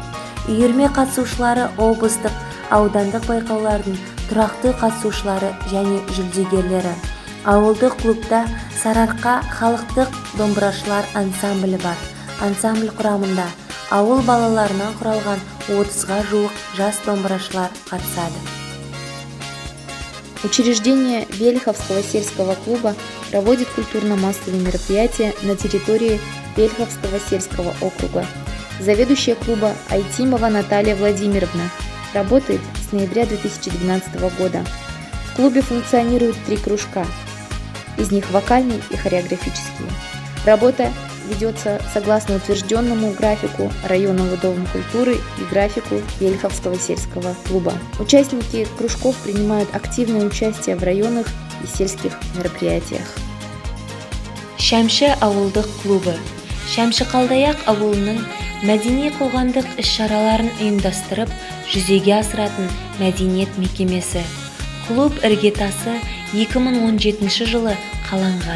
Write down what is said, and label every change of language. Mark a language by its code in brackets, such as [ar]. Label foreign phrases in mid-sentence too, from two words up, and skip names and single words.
[kk] Үйірме қатысушылары облыстық, аудандық байқаулардың тұрақты қатысушылары және жүлдегерлері. Ауылдық клубта Сарыарқа халықтық домбырашылар ансамблі бар. Ансамбль құрамында ауыл балаларынан құралған 30-ға жуық жас домбырашылар қатысады. [ru] Учреждение Вельховского сельского клуба проводит культурно-массовые мероприятия на территории Вельховского сельского округа. Заведующая клуба Айтимова Наталья Владимировна работает с ноября 2012 года. В клубе функционируют 3 кружка, из них вокальный и хореографический. Работа ведется согласно утвержденному графику районного дома культуры и графику Вельховского сельского клуба. Участники кружков принимают активное участие в районных и сельских мероприятиях. [kk] Шәмші ауылдық клубы Шәмші Қалдаяқ ауылының мәдени қоғамдық іс-шараларын ұйымдастырып, жүзеге асыратын мәдениет мекемесі. Клуб іргетасы 2017 жылы қаланған.